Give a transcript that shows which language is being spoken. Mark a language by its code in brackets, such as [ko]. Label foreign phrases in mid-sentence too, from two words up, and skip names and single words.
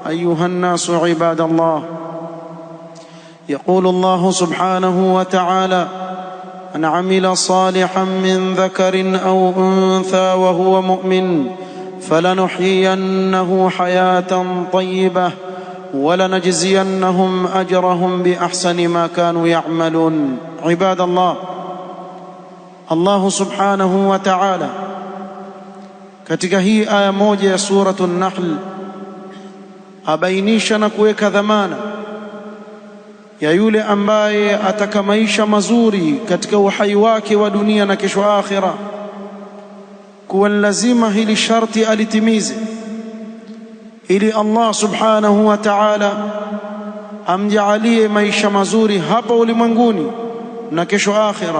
[ar] أيها الناس عباد الله، يقول الله سبحانه وتعالى: من عمل صالحا من ذكر أو أنثى وهو مؤمن فلنحيينه حياة طيبة ولنجزينهم أجرهم بأحسن ما كانوا يعملون. عباد الله، الله سبحانه وتعالى [sw] katika hii aya moja ya suratu An-Nahl abainisha na kuweka dhamana ya yule ambaye ataka maisha mazuri katika uhai wake wa dunia na kesho akhira, kuwa lazima hili sharti alitimize ili Allah [ar] سبحانه وتعالى [sw] amjaalie maisha mazuri hapa ulimwenguni na kesho akhira.